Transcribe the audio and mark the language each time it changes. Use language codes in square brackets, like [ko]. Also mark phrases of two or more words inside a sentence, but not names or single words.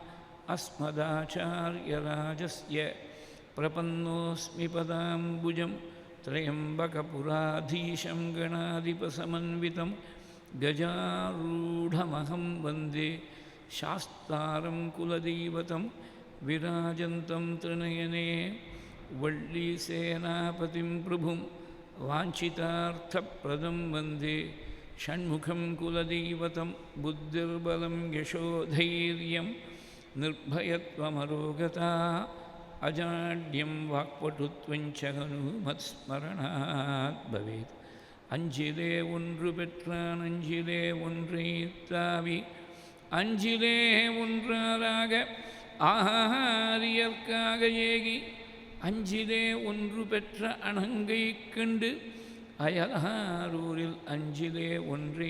[sa] अस्मदाचार्यराजस्य प्रपन्नोऽस्मि पदाम्बुजं त्र्यम्बकपुराधीशं गणाधिपसमन्वितं गजारूढमहं वन्दे शास्तारं कुलदैवतं विराजन्तं त्रिनयने वल्लीसेनापतिं प्रभुं वाञ्छितार्थप्रदं वन्दे षण्मुखं कुलदैवतं बुद्धिर्बलं यशोधैर्यं निर्भयत्वमरोगता अजाड्यं वाक्पटुत्वञ्च हनुमत्स्मरणात् भवेत् [ta] அஞ்சிலே ஒன்று பெற்றான் அஞ்சிலே ஒன்றைத்தாவி அஞ்சிலே ஒன்றாராக ஆரியற்காக ஏகி அஞ்சிலே ஒன்று பெற்ற அணங்கை கண்டு அயலாரூரில் அஞ்சிலே ஒன்றை